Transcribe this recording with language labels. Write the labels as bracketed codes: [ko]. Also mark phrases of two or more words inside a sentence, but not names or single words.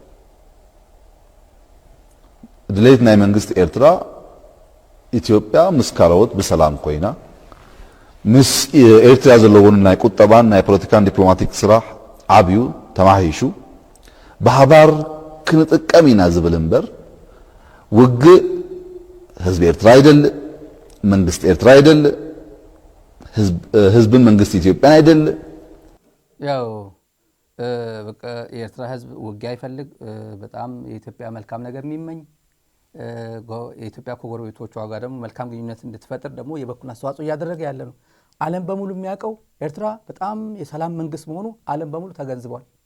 [ti] ድሌት ናይ መንግስት ኤርትራ ኢትዮጵያ ምስ ካልኦት ብሰላም ኮይና ምስ ኤርትራ ዘለውን ናይ ቁጠባን ናይ ፖለቲካን ዲፕሎማቲክ ስራሕ ዓብዩ ተማሂሹ በሓባር ክንጥቀም ኢና ዝብል እምበር ውግእ ህዝቢ ኤርትራ አይደል መንግስት ኤርትራ አይደል ህዝብን መንግስት ኢትዮጵያን አይደል። [am] ያው በቃ የኤርትራ ህዝብ ውጊያ አይፈልግ በጣም የኢትዮጵያ መልካም ነገር የሚመኝ የኢትዮጵያ ከጎረቤቶቿ ጋር ደግሞ መልካም ግንኙነት እንድትፈጥር ደግሞ የበኩሉን አስተዋጽኦ እያደረገ ያለ ነው። ዓለም በሙሉ የሚያውቀው ኤርትራ በጣም የሰላም መንግስት መሆኑ ዓለም በሙሉ ተገንዝቧል።